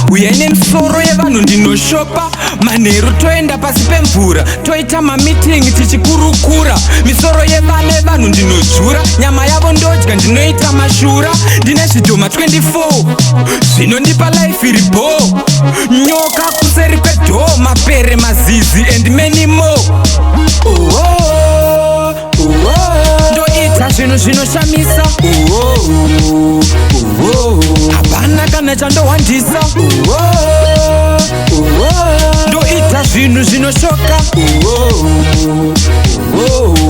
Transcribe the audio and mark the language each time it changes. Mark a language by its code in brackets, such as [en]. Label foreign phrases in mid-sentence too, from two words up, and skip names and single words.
[sn] Uya ine misoro yevanhu ndinoshopa. Manheru toenda pasi pemvura. Toita mamitingi tichikurukura. Misoro yevana yevanhu ndinodzura. Nyama yavo ndodya ndinoita mashura. Ndine zvidhoma twenty-four. Zvinondipa life iri bore. Nyoka kuseri kwedhoo. Mapere mazizi [en] and many more. Oh, oh, oh, oh. [sn] Ndoita zvinhu zvinoshamisa. Oh, oh, oh, oh, oh. Hapana kana chandowandisa. Oh, oh, oh, oh. Ndoita zvinhu zvinoshoka. Oh, oh, oh, oh.